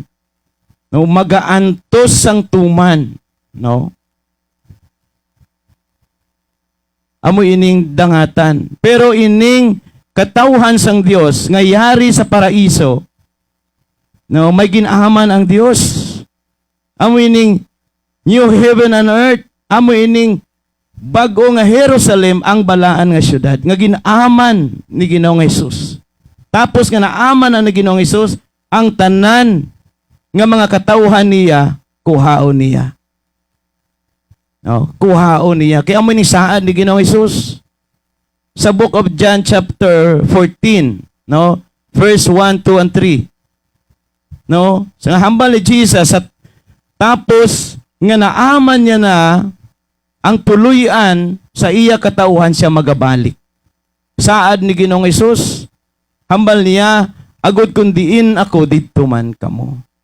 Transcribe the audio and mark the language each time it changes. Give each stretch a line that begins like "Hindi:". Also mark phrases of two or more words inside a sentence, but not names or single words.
Hiligaynon: No, magaantos sang tuman, no? Amo ining dangatan. Pero ining katawhan sang Dios nga yari sa paraiso, no, may ginahaman ang Dios. Amo ining
English: new heaven and earth,
Hiligaynon: amo ining bag-o nga Jerusalem, ang balaan nga syudad nga ginahaman ni Ginoong Hesus. Tapos nga naaman ang ni Ginoong Hesus, ang tanan nga mga katawhan niya, kuhaon niya. No, kuhaon niya. Kaya mo ni saan ni Ginoong Hesus sa
English: book of John chapter 14,
Hiligaynon: no,
English: verse 1, 2, and 3.
Hiligaynon: No, sa hambal ni Jesus at tapos nga naaman niya na ang tuluyan sa iya katawhan siya magabalik. Saad ni Ginoong Hesus, hambal niya, agod kundiin ako dito man kamo.